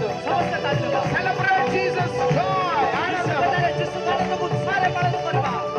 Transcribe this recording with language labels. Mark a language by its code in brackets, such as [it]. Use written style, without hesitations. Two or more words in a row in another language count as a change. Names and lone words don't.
[or] ସମସ୍ତେ ତାଳି ଦେବା. [en] celebrate Jesus joy, ఆనందం. [or] ଯୀଶୁଙ୍କ ଆନନ୍ଦକୁ ଉତ୍ସାହରେ ପାଳନ କରିବା.